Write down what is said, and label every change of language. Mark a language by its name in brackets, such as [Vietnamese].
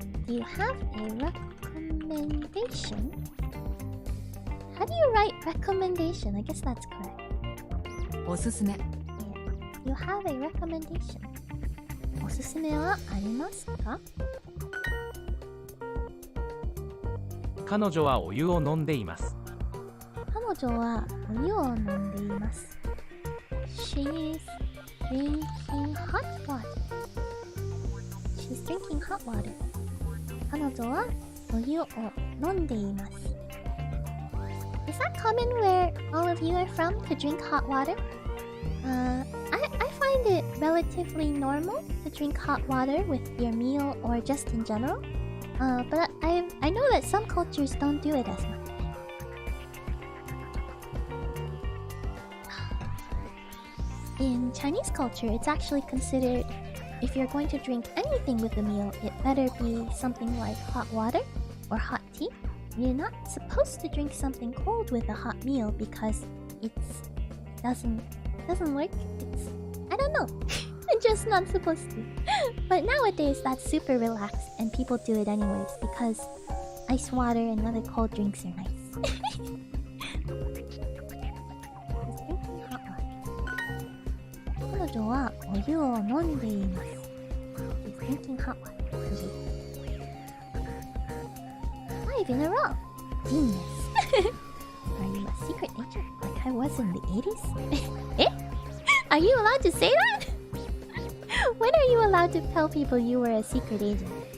[English] Do you have a recommendation? How do you write recommendation? I guess that's correct. [Japanese] おすすめ。 [English] You have a recommendation. [Japanese] おすすめはありますか？彼女はお湯を飲んでいます。彼女はお湯を飲んでいます。 [English] She's drinking hot water. She's drinking hot water. [Japanese] 彼女はお湯を飲んでいます。 [English] Is that common where all of you are from to drink hot water? I find it relatively normal to drink hot water with your meal or just in general. But I know that some cultures don't do it as much. In Chinese culture, it's actually considered if you're going to drink anything with a meal, it better be something like hot water or hot tea. You're not supposed to drink something cold with a hot meal because it's doesn't work. It's, I don't know. I'm just not supposed to. But nowadays that's super relaxed and people do it anyways because ice water and other cold drinks are nice. Just drinking hot water. [Japanese] 彼女はお湯を飲んでいます。 [English] She's drinking hot water. 5 in a row. Genius. Are you a secret agent like I was in the 80s? Eh? Are you allowed to say that? When are you allowed to tell people you were a secret agent?